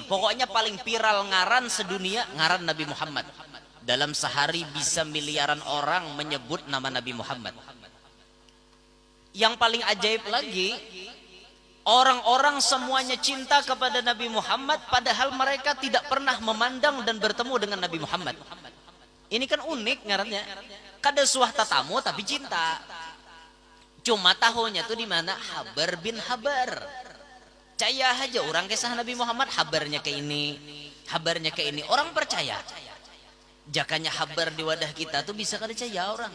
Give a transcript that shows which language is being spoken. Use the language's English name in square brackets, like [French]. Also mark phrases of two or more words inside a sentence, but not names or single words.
[Indonesian] Pokoknya paling viral ngaran sedunia ngaran Nabi Muhammad. Dalam sehari bisa miliaran orang menyebut nama Nabi Muhammad. Yang paling ajaib lagi, orang-orang semuanya cinta kepada Nabi Muhammad padahal mereka tidak pernah memandang dan bertemu dengan Nabi Muhammad. Ini kan unik ngarannya. [Banjar] Kada suah tatamu tapi cinta. Cuma tahunya tuh di mana Habar bin Habar. [Indonesian] Percaya aja orang kisah Nabi Muhammad habarnya ke ini, habarnya ke ini. Orang percaya. [Banjar] Jakanya habar di wadah kita tuh bisa kada percaya orang.